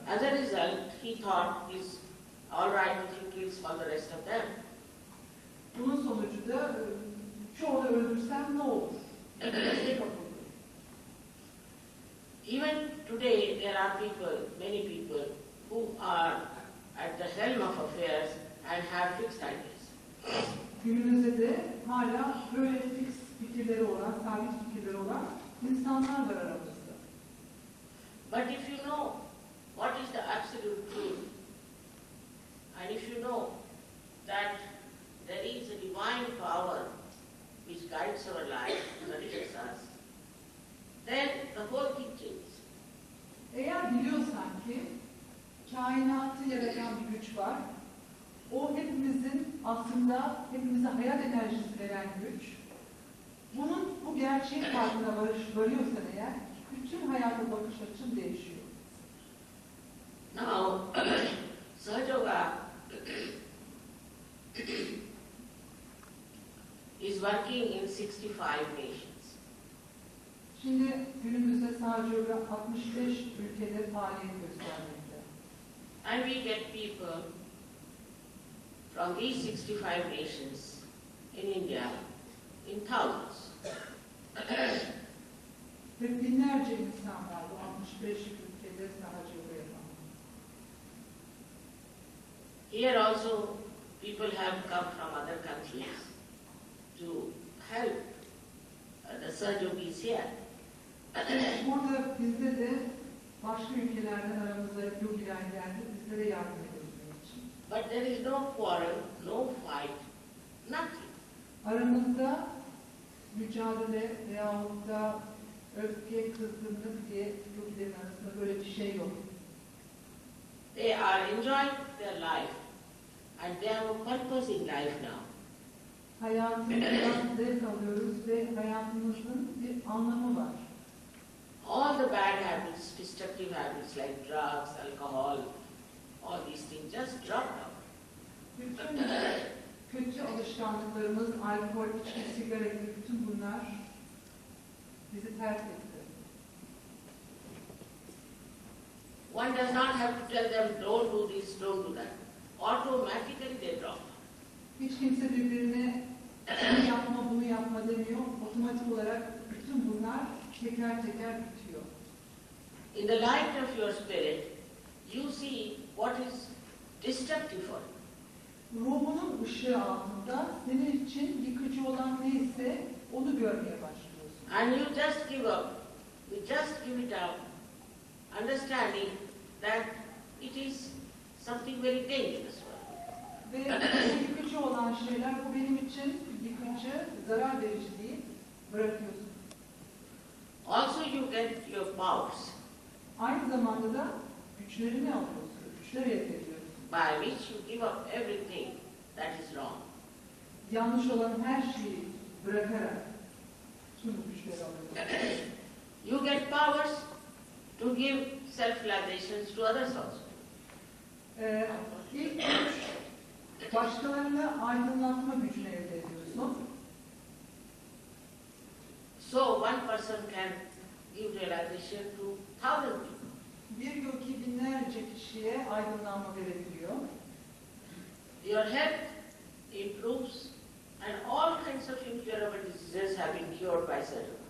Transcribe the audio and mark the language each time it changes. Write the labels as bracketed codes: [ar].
[en] As a result, he thought it's all right if he kills all the rest of them. [tr] Bunun sonucu da çoğunu öldürsem ne olur? Endişeye kapıldı. [en] Even today, there are people, many people, who are at the helm of affairs and have fixed ideas. [tr] Günümüzde de hala böyle fix fikirleri olan, sabit fikirleri olan insanlar var aramızda. [en] But if you know what is the absolute truth, and if you know that there is a divine power which guides our life, nourishes us, then the whole thing changes. [tr] Eğer biliyorsan ki kainatı yaratan bir güç var, o hepimizin aslında hepimize hayat enerjisi veren güç, bu gerçeğin farkına varıyorsan eğer, bütün hayata bakış açın değişiyor. [en] Now, Sahaja is working in 65 nations. [tr] Şimdi günümüzde sadece 65 ülkede faaliyet göstermekte. [en] And we get people from these 65 nations in India in thousands. [tr] Ve binlerce insan var bu 65 ülkede sadece yapan. [en] Here also people have come from other countries to help the Sahajogis here. [tr] Burada bizde de başka ülkelerden aramızda yogiler geldi, bizlere yardım edebilmek için. [en] But there is no quarrel, no fight, nothing. [tr] Aramızda mücadele veyahut da öfke, kızgınlık diye yogilerin arasında böyle bir şey yok. [en] They are enjoying their life and they have a purpose in life now. [tr] Hayatımızdan zevk alıyoruz ve hayatımızın bir anlamı var. [en] All the bad habits, destructive habits like drugs, alcohol, all these things just drop out. [tr] Bütün kötü alışkanlıklarımız, alkol, içki, sigara gibi bütün bunlar bizi terk etti. [en] One does not have to tell them, don't do this, don't do that. Automatically they drop. [tr] Hiç kimse birbirine bunu yapma, bunu yapma demiyor. Otomatik olarak bütün bunlar teker teker bitiyor. [en] In the light of your spirit, you see what is destructive for you. [tr] Ruhunun ışığı altında senin için yıkıcı olan neyse onu görmeye başlıyorsun. [en] And you just give up, you just give it up, understanding that it is something very dangerous for you. [tr] Ve yıkıcı olan şeyler bu benim için yıkıcı, zarar verici değil, bırakıyorsun. [en] Also you get your powers, [tr] Aynı zamanda da güçlerini alıyorsun, güçler elde ediyorsun. [en] by which you give up everything that is wrong. [tr] Yanlış olan her şeyi bırakarak tüm bu güçleri alıyorsun. [en] You get powers to give self-realizations to others also. [tr] İlk güç, başkalarını aydınlatma gücünü elde ediyorsun. [en] So one person can give realization to thousands people. [tr] Bir yogi binlerce kişiye aydınlanma verebiliyor. [en] Your health improves and all kinds of incurable diseases have been cured by surgery.